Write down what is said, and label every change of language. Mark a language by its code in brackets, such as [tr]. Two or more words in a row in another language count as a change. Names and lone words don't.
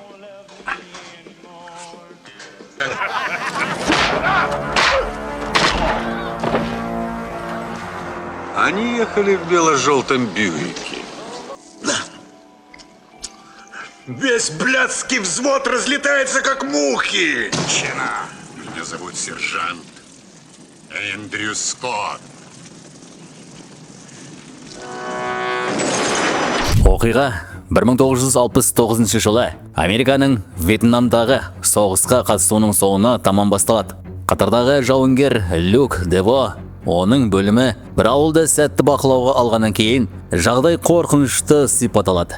[ru] Они ехали в бело-желтом Бьюике. Весь блядский взвод разлетается, как мухи. Чина. Меня зовут сержант Эндрю Скотт. [kk] Оқиға 1969 жылы Американың Вьетнамдағы соғысқа қатысуының соңына таман басталады. Қатардағы жауынгер Люк Дево, оның бөлімі бір ауылды сәтті бақылауға алғаннан кейін жағдай қорқынышты сипат алады.